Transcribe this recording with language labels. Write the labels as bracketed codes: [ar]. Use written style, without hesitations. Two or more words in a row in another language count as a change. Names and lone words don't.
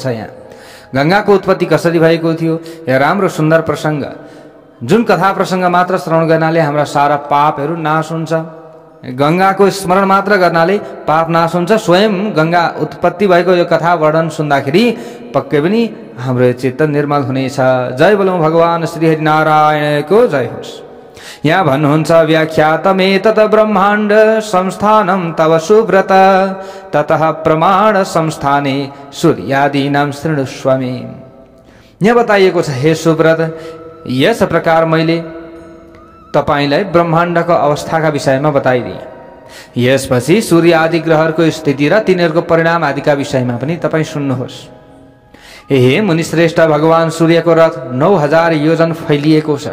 [ne] यहाँ गंगाको उत्पत्ति कसरी भएको थियो, यो राम्रो सुन्दर प्रसङ्ग, जुन कथा प्रसङ्ग मात्र श्रवण गर्नाले हाम्रा सारा पापहरू नाश हुन्छ। गंगाको स्मरण मात्र गर्नाले पाप नाश हुन्छ। स्वयं गंगा उत्पत्ति भएको यो कथा वर्णन सुन्दाखेरि पक्कै पनि हाम्रो चित्त निर्मल हुनेछ। जय बोलौं भगवान श्री हरि नारायणको जय होस्। यहाँ भन्नुहुन्छ [sa] व्याख्यातमेतत् ब्रह्माण्ड संस्थानं तव सुव्रत ततः प्रमाण संस्थाने सूर्यादीनां शृणुष्व मे। [ne] यहाँ बताइएको छ, हे सुव्रत, यस प्रकार मैले तपाईलाई ब्रह्माण्डको अवस्थाका विषयमा बताइदिए। यसपछि सूर्य आदि ग्रहहरूको स्थिति र तिनीहरूको परिणाम आदिका विषयमा पनि तपाईँ सुन्नुहोस्। हे मुनिश्रेष्ठ, भगवान सूर्यको रथ 9000 योजन फैलिएको छ।